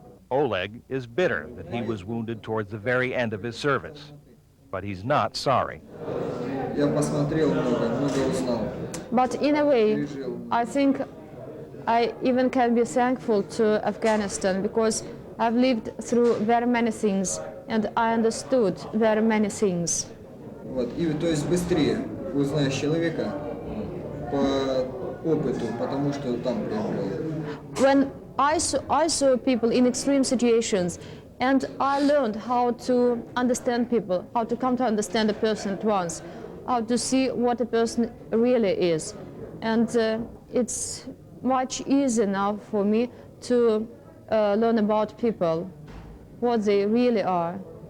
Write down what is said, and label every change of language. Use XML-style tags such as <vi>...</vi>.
<en>Oleg is bitter that he was wounded towards the very end of his service, but he's not sorry. But in a way, I think I even can be thankful to Afghanistan because I've lived through very many things and I understood very many things.</en> <ru>Вот, и то есть быстрее узнаешь человека по опыту, потому что там приобрел.</ru> <en>When I saw people in extreme situations, and I learned how to understand people, how to come to understand a person at once, how to see what a person really is. And it's much easier now for me to learn about people, what they really are.</en>